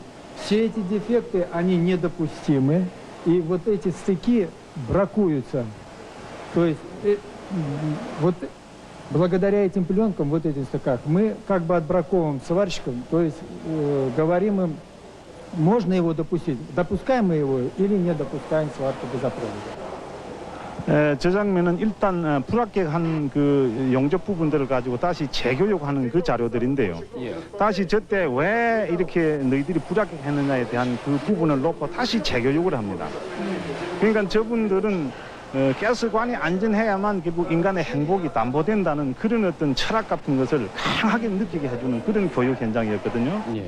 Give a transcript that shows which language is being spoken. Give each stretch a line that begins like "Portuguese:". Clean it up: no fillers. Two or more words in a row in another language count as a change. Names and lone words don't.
Russian: Все эти дефекты, они недопустимы. И вот эти стыки бракуются. То есть вот благодаря этим пленкам, вот этим стыкам, мы как бы отбраковываем сварщикам, то есть говорим им, можно его допустить, допускаем мы его или не допускаем сварку газопровода.
Korean: 저 장면은 일단 불합격한 그 용접 부분들을 가지고 다시 재교육하는 그 자료들인데요. 다시 저때 왜 이렇게 너희들이 불합격했느냐에 대한 그 부분을 놓고 다시 재교육을 합니다. 그러니까 저분들은 가스관이 안전해야만 결국 인간의 행복이 담보된다는 그런 어떤 철학 같은 것을 강하게 느끼게 해주는 그런 교육 현장이었거든요.